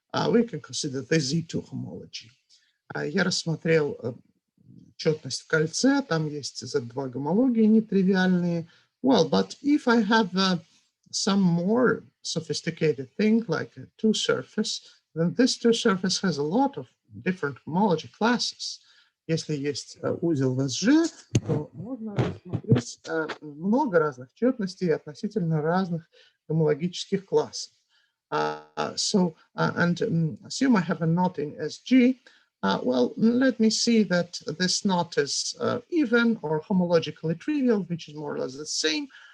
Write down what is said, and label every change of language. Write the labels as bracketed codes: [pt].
[en] We can consider the Z2 homology. [ru] Я рассмотрел четность в кольце, там есть Z2 гомологии нетривиальные. [en] Well, but if I have some more sophisticated thing like a two surface, then this two surface has a lot of different homology classes. [ru] Если есть узел в SG, то можно рассмотреть много разных четностей относительно разных гомологических классов. [en] Assume I have a knot in SG. Well, let me see that this knot is even or homologically trivial, which is more or less the same.